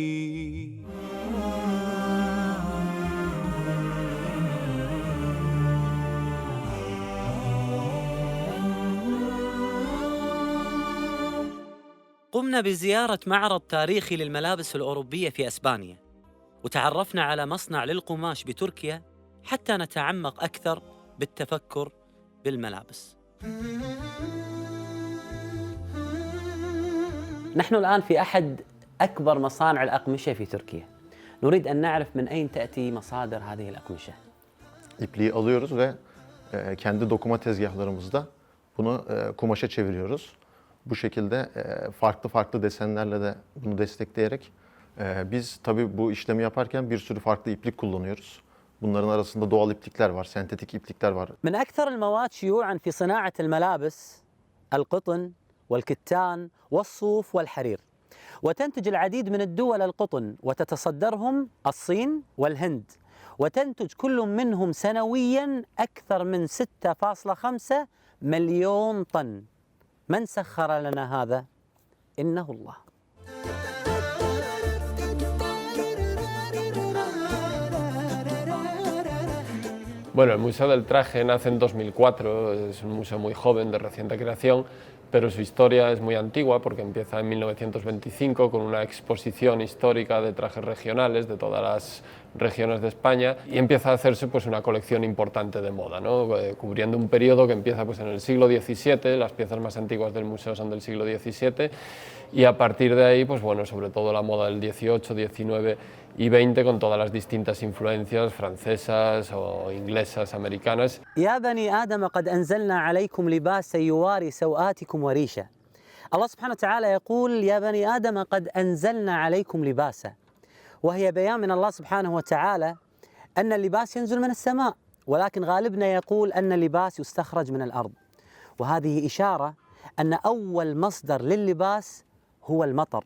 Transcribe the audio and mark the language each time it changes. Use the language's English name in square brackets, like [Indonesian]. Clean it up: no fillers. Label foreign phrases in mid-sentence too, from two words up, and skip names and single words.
[Arabic] قمنا بزيارة معرض تاريخي للملابس الأوروبية في أسبانيا، وتعرفنا على مصنع للقماش بتركيا حتى نتعمق أكثر بالتفكر بالملابس. نحن الآن في أحد أكبر مصانع الأقمشة في تركيا. نريد أن نعرف من أين تأتي مصادر هذه الأقمشة. [Turkish] İpliği alıyoruz ve kendi dokuma tezgahlarımızda bunu kumaşa çeviriyoruz. Bu şekilde farklı desenlerle de bunu destekleyerek biz tabii bu işlemi yaparken bir sürü farklı iplik kullanıyoruz. Bunların arasında doğal iplikler var, sentetik iplikler var. [Arabic] من أكثر المواد شيوعاً في صناعة الملابس القطن والكتان والصوف والحرير، وتنتج العديد من الدول القطن وتتصدرهم الصين والهند، وتنتج كل منهم سنوياً أكثر من 6.5 مليون طن. من سخر لنا هذا؟ إنه الله. [Spanish] Bueno, el Museo del Traje nace en 2004, es un museo muy joven, de reciente creación, pero su historia es muy antigua porque empieza en 1925 con una exposición histórica de trajes regionales de todas las regiones de España y empieza a hacerse pues una colección importante de moda, ¿no? Cubriendo un periodo que empieza pues en el siglo XVII, las piezas más antiguas del museo son del siglo XVII y a partir de ahí pues bueno, sobre todo la moda del XVIII, XIX y XX con todas las distintas influencias francesas o inglesas, americanas. [Arabic] يا بني آدم قد أنزلنا عليكم لباسا يواري سوآتكم وريشا. الله سبحانه وتعالى يقول: يا بني آدم قد أنزلنا عليكم لباسا، وهي بيان من الله سبحانه وتعالى أن اللباس ينزل من السماء، ولكن غالبنا يقول أن اللباس يستخرج من الأرض، وهذه إشارة أن أول مصدر لللباس هو المطر.